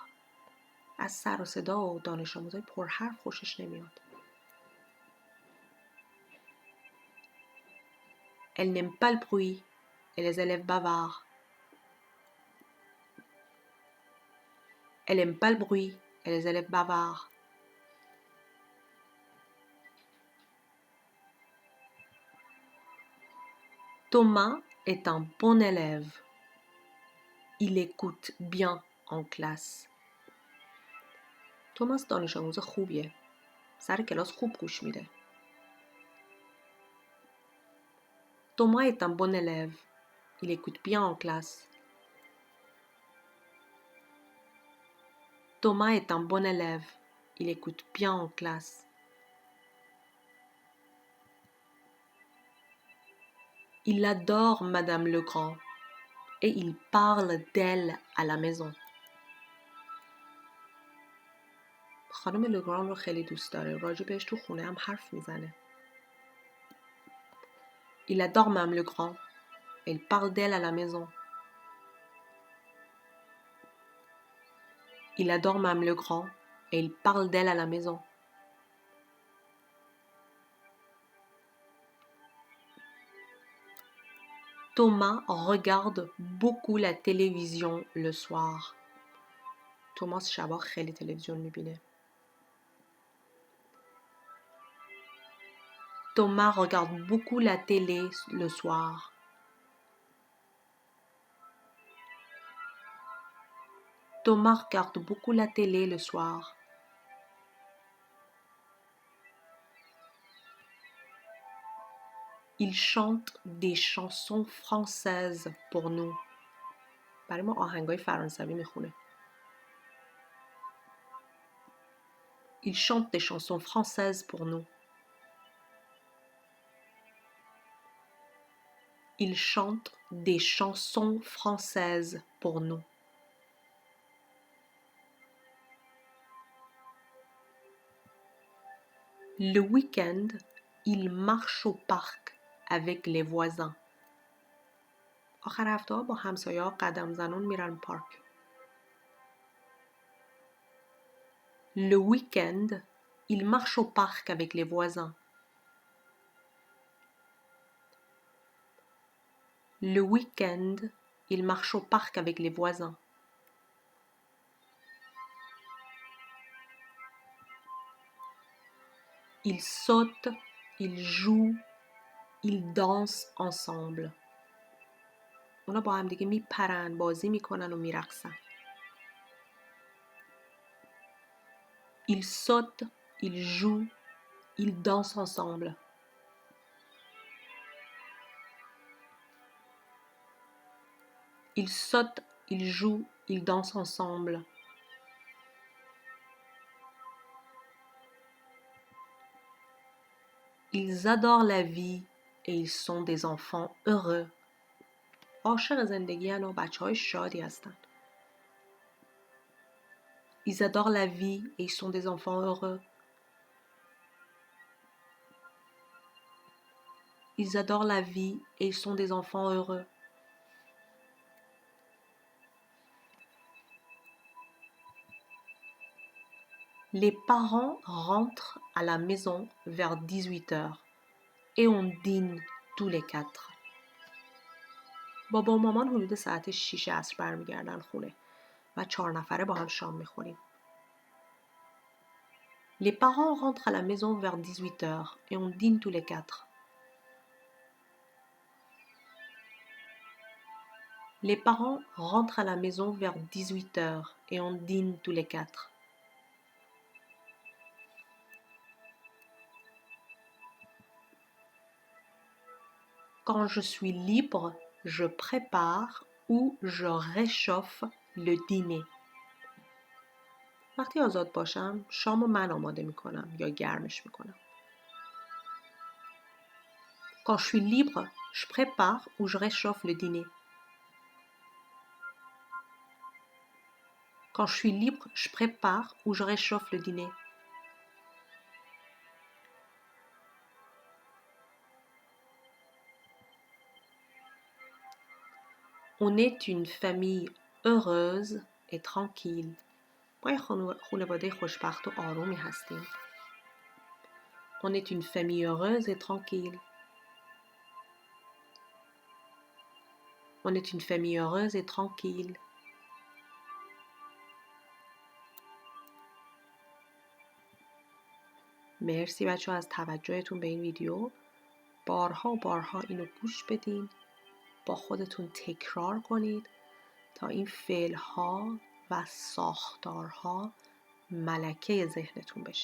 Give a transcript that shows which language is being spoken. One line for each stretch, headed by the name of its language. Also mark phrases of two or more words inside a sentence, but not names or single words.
Persian: از سر و صدا و دانش آموزای پرحرف خوشش نمیاد.
French: Elle n'aime pas le bruit et les élèves bavards. Elle n'aime pas le bruit et les élèves bavards. Thomas est un bon élève. Il écoute bien en classe.
Persian: توماس دانش آموز خوبیه. سر کلاس خوب گوش میده.
French: Thomas est un bon élève. Il écoute bien en classe. Thomas est un bon élève. Il écoute bien en classe. Il adore Madame Legrand et il parle d'elle à la maison.
Persian: خانم لگران رو خیلی دوست داره. راجع بهش تو خونه هم حرف میزنه.
French: Il adore même le grand. Il parle d'elle à la maison. Il adore même le grand et il parle d'elle à la maison. Thomas regarde beaucoup la télévision le soir.
Persian: توماس شبا خیلی تلویزیون میبینه.
French: Thomas regarde beaucoup la télé le soir. Thomas regarde beaucoup la télé le soir. Il chante des chansons françaises pour nous.
Persian: برای ما آهنگای فرانسوی میخونه.
French: Il chante des chansons françaises pour nous. Il chante des chansons françaises pour nous. Le week-end, il marche au parc avec les voisins.
Persian: آخر هفته ها با همسایه ها قدم زنون میرن پارک.
French: Le week-end, il marche au parc avec les voisins. Le week-end, il marche au parc avec les voisins. Ils sautent, ils jouent, ils dansent ensemble.
Persian: اونا با هم دیگه میپرن، بازی میکنن و میرقصن.
French: Ils sautent, ils jouent, ils dansent ensemble. Ils sautent, ils jouent, ils dansent ensemble. Ils adorent la vie et ils sont des enfants heureux.
Persian: عاشق زندگی هستند و بچه‌های شادی هستند.
French: Ils adorent la vie et ils sont des enfants heureux. Ils adorent la vie et ils sont des enfants heureux. Les parents rentrent à la maison vers 18h et on dîne tous les quatre.
Persian: بابا و مامان حدود ساعت 6 عصر برمیگردن خونه و 4 نفره با هم شام میخوریم.
French: Les parents rentrent à la maison vers 18h et on dîne tous les quatre. Les parents rentrent à la maison vers 18h et on dîne tous les quatre. Quand je suis libre, je prépare ou je réchauffe le dîner.
Persian: وقتی آزاد باشم شامو من آماده میکنم یا گرمش میکنم.
French: Quand je suis libre, je prépare ou je réchauffe le dîner. Quand je suis libre, je prépare ou je réchauffe le dîner. On est une famille heureuse et tranquille.
Persian: ما یه خانواده خوشبخت و آرومی هستیم.
French: On est une famille heureuse et tranquille. On est une famille heureuse et tranquille.
Persian: مرسی بچه ها از توجهتون به این ویدیو. بارها و بارها اینو گوش بدین. با خودتون تکرار کنید تا این فعل‌ها و ساختارها ملکه ذهنتون بشه.